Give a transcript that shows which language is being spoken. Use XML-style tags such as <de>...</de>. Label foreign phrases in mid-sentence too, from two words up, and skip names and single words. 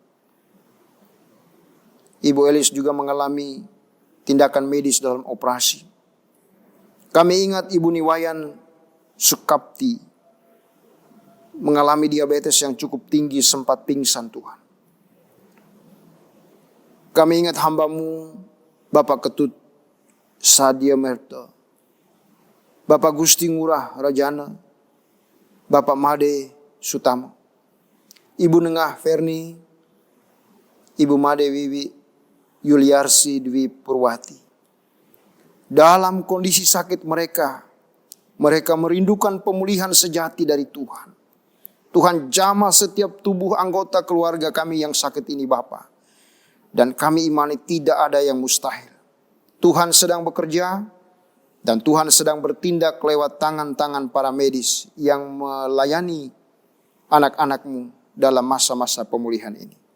<id>Ibu Elis juga mengalami tindakan medis dalam operasi. Kami ingat Ibu Niwayan Sukapti, mengalami diabetes yang cukup tinggi, sempat pingsan Tuhan. Kami ingat hamba-Mu Bapak Ketut Sadia Merta, Bapak Gusti Ngurah Rajana, Bapak Made Sutama, Ibu Nengah Ferni, Ibu Made Wiwi Yuliarsi Dwi Purwati. Dalam kondisi sakit mereka merindukan pemulihan sejati dari Tuhan. Tuhan jamah setiap tubuh anggota keluarga kami yang sakit ini Bapa. Dan kami imani tidak ada yang mustahil. Tuhan sedang bekerja dan Tuhan sedang bertindak lewat tangan-tangan para medis yang melayani anak-anak-Mu dalam masa-masa pemulihan ini.</id>